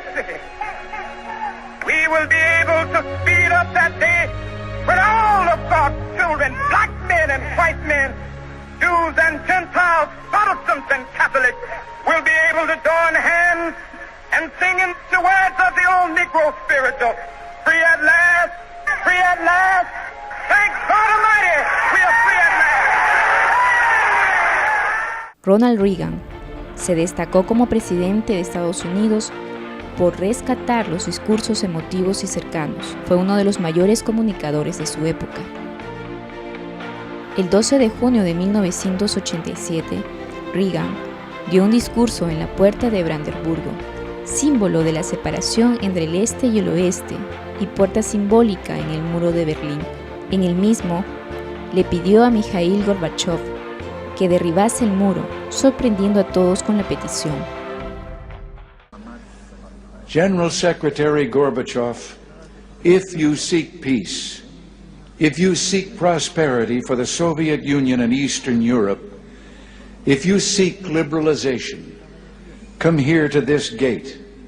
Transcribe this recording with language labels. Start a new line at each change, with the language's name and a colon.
English: be able to speed up that day when all of God's children, black men and white men, Jews and Gentiles, Protestants and Catholics, will be able to join hands and sing in the words of the old Negro spiritual, free at last, free at last, thank God Almighty, we are free at last.
Spanish: Ronald Reagan se destacó como presidente de Estados Unidos por rescatar los discursos emotivos y cercanos. Fue uno de los mayores comunicadores de su época. El 12 de junio de 1987, Reagan dio un discurso en la Puerta de Brandenburgo, símbolo de la separación entre el este y el oeste y puerta simbólica en el muro de Berlín. En el mismo, le pidió a Mikhail Gorbachev que derribase el muro, sorprendiendo a todos con la petición.
English: General Secretary Gorbachev, if you seek peace, if you seek prosperity for the Soviet Union and Eastern Europe, if you seek liberalization, come here to this gate.